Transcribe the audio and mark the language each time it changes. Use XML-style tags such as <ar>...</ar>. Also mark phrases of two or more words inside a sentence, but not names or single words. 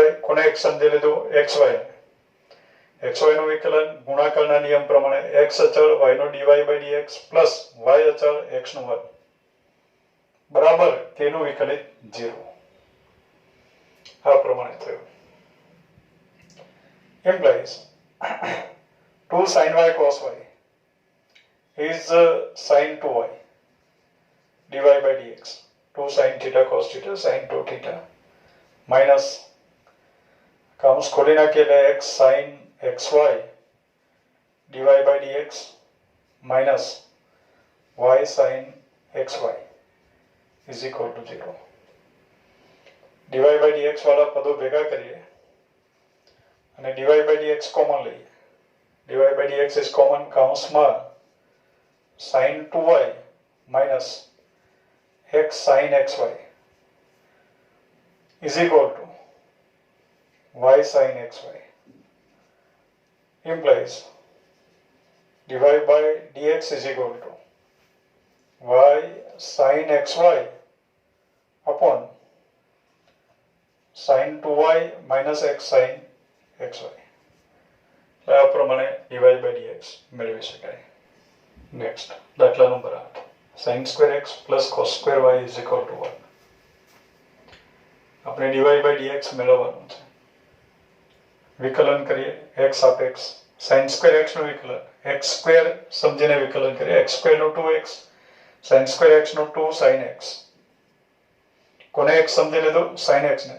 <gu>કોને x સમજી લીધું? xy. xy નું વિકલન ગુણાકારના નિયમ પ્રમાણે x અચળ y નો</gu> <en>dy by dx plus y</en> <gu>અચળ x નું 1 બરાબર k નું વિકલિત 0. આ પ્રમાણે થયું.</gu> <en>implies 2 sin y cos y is sin 2y dy by dx. 2 sin theta cos theta sin 2 theta minus</en> <gu>કૌંસ ખોલી નાખીએ એટલે</gu> <en>x sin xy dy by dx minus y sin xy is equal to 0. dy by dx</en> <gu>વાળા પદો ભેગા કરીએ અને</gu> <en>dy by dx</en> <gu>કોમન લઈએ.</gu> <en>dy by dx is common. કૌંસમાં sin 2y minus x sin xy is equal to y sin xy. Implies dy by dx is equal to y sin xy upon sin 2y minus x sin xy.</en> <gu>આ પ્રમાણે</gu> <en>dy by dx</en> <gu>મેળવી શકાય. નેક્સ્ટ દાખલા નંબર 8.</gu> <en>sin square x plus cos square y is equal to 1.</en> <gu>આપણે</gu> <en>dy by dx</en> <gu>મેળવવાનું છે. વિકલન કરીએ x સાપેક્ષ</gu> <en>sin square x</en> <gu>નું વિકલન</gu> <en>x square</en> <gu>સમજીને વિકલન કરીએ.</gu> <en>x square નું 2x sin square x નું 2 sin x.</en> <gu>કોને x સમજી લીધું? sin x ને.</gu>